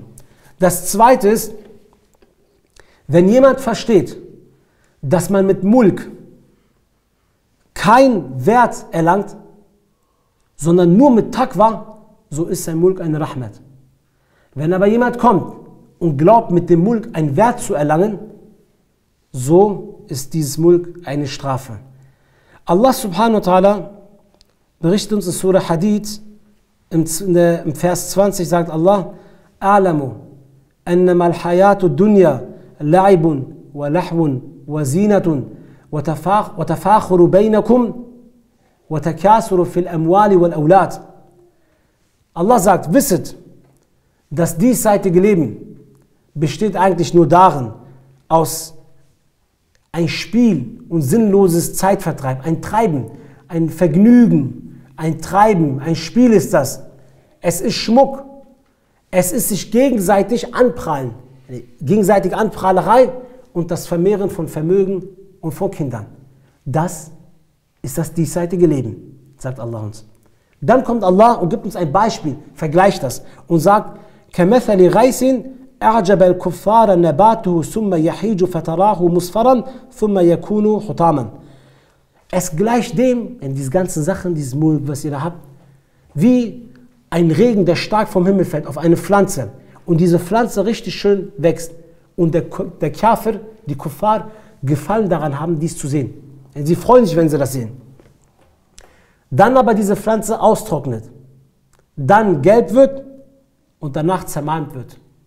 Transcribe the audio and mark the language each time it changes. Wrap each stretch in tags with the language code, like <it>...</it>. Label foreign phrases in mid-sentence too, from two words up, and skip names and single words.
<de>Das zweite ist, wenn jemand versteht, dass man mit Mulk keinen Wert erlangt, sondern nur mit Taqwa, so ist sein Mulk eine Rahmat. Wenn aber jemand kommt und glaubt, mit dem Mulk einen Wert zu erlangen, so ist dieses Mulk eine Strafe.</de> <ar>الله سبحانه وتعالى</ar> <de>berichtet uns in Surah Hadid, im Vers 20 sagt Allah,</de> <ar>اعلموا أنما الحياة الدنيا لعب ولهو وزينة وتفاخر بينكم وتكاثر في الأموال والأولاد.</ar> <de>Allah sagt, wisset, das diesseitige Leben besteht eigentlich nur darin, aus ein Spiel und sinnloses Zeitvertreib, ein Treiben, ein Vergnügen, ein Treiben, ein Spiel ist das. Es ist Schmuck, es ist sich gegenseitig anprallen, gegenseitige Anprahlerei und das Vermehren von Vermögen und von Kindern. Das ist das diesseitige Leben, sagt Allah uns. Dann kommt Allah und gibt uns ein Beispiel, vergleicht das und sagt,</de> <ar>كَمَثَلِ غَيْثٍ أعجب الكفار نباته ثم يحيج فتراه مصفرا ثم يكون حطاما.</ar> <de>Es gleicht dem, in diese ganzen Sachen, dieses Mulk, was ihr da habt, wie ein Regen, der stark vom Himmel fällt auf eine Pflanze und diese Pflanze richtig schön wächst und der Kafir, die Kuffar, Gefallen daran haben, dies zu sehen. Sie freuen sich, wenn sie das sehen. Dann aber diese Pflanze austrocknet, dann gelb wird und danach zermalmt wird.</de>